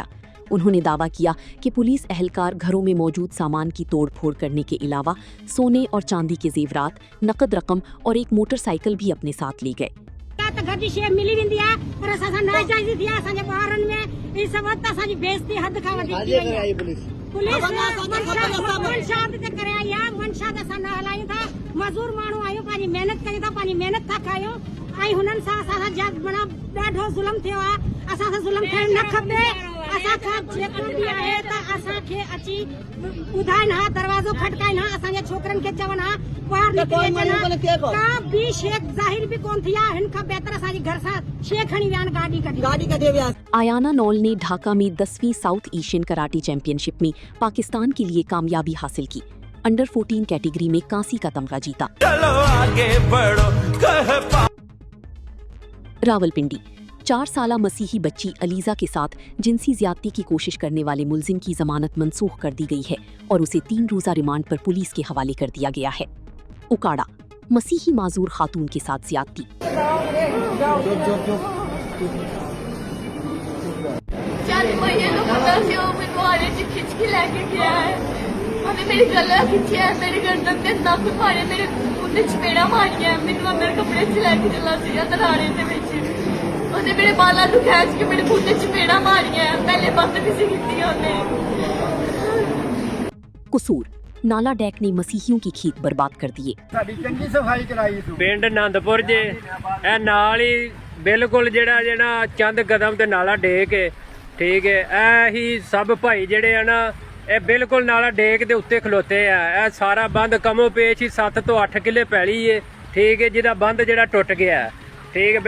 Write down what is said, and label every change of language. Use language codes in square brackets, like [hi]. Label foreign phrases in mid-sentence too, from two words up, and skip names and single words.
[ur] انہوں نے دعویٰ کیا کہ پولیس اہلکار گھروں میں موجود سامان کی توڑ پھوڑ کرنے کے علاوہ سونے اور چاندی کے زیورات، نقد رقم اور ایک موٹرسائیکل بھی اپنے ساتھ لے گئے. [sd] मजदूर माण्हू आयो, पंहिंजी मेहनत कई था, पंहिंजी मेहनत था कयो ऐं हुननि सां असां जग बड़ा ॾाढो ज़ुल्म थियो आहे। असां सां ज़ुल्म थियणु न खपे। असांखां जेको बि आहे त असांखे अची ॿुधाइनि हा, दरवाज़ो खटकाइनि हा, असांजे छोकिरनि खे चवनि हा ॿाहिरि निकिरी अचनि। का बि शइ ज़ाहिर बि कोन थी आहे। हिन खां बहितर असांजे घर सां शइ खणी विया आहिनि, गाॾी कढी विया। [ur] آیانا نال نے ڈھاکہ میں 10ویں ساؤتھ ایشین کراٹے چیمپئن شپ میں پاکستان کے لیے کامیابی حاصل کی. انڈر 14 کیٹیگری میں کانسی کا تمغہ جیتا۔ راولپنڈی 4 سالہ مسیحی بچی علیزہ کے ساتھ جنسی زیادتی کی کوشش کرنے والے ملزم کی ضمانت منسوخ کر دی گئی ہے اور اسے 3 روزہ ریمانڈ پر پولیس کے حوالے کر دیا گیا ہے. اوکاڑہ مسیحی معذور خاتون کے ساتھ زیادتی. [pa] ਮੇਰੀ ਗਲਾ ਖਿੰਚਿਆ ਹੈ, ਮੇਰੇ ਗਰਦਨ ਤੇ ਨਕ ਫਾੜੇ, ਮੇਰੇ ਮੂੰਹ ਚਪੇੜਾ ਮਾਰਿਆ, ਮੇਰੇ ਅੰਦਰ ਕਪੜੇ ਚ ਲੈਕੇ ਚਲਾ ਸੀਗਾ ਦਰਾੜੇ ਦੇ ਵਿਚ। ਉਹਨੇ ਮੇਰੇ ਬਾਲਾਂ ਨੂੰ ਖਿੱਚ ਕੇ ਮੇਰੇ ਮੂੰਹ ਤੇ ਚਪੇੜਾ ਮਾਰੀਆਂ। ਪਹਿਲੇ ਬਦਤਮੀਜ਼ੀ ਕੀਤੀ ਉਹਨੇ। [ur] قصور نالہ ڈیک نے مسیحیوں کی کھیت برباد کر دیے. [pa] ਸਾਡੀ ਚੰਗੀ ਸਫਾਈ ਕਰਾਈ ਤੂੰ। ਪਿੰਡ ਆਨੰਦਪੁਰ ਜੇ ਇਹ ਨਾਲ ਹੀ ਬਿਲਕੁਲ ਜਿਹੜਾ ਚੰਦ ਕਦਮ ਤੇ ਨਾਲਾ ਡੇਕ ਹੈ, ਠੀਕ ਹੈ। ਇਹ ਹੀ ਸਭ ਭਾਈ ਜਿਹੜੇ ਆ ਨਾ, ਇਹ ਬਿਲਕੁਲ ਨਾਲਾ ਡੇਕ ਦੇ ਉੱਤੇ ਖਲੋਤੇ ਆ। ਇਹ ਸਾਰਾ ਬੰਦ ਕਮੋ ਪੇਸ਼ ਹੀ 7 ਤੋਂ 8 ਕਿੱਲੇ ਪੈਲੀ ਹੈ, ਠੀਕ ਹੈ, ਜਿਹਦਾ ਬੰਦ ਜਿਹੜਾ ਟੁੱਟ ਗਿਆ, ਠੀਕ ਹੈ।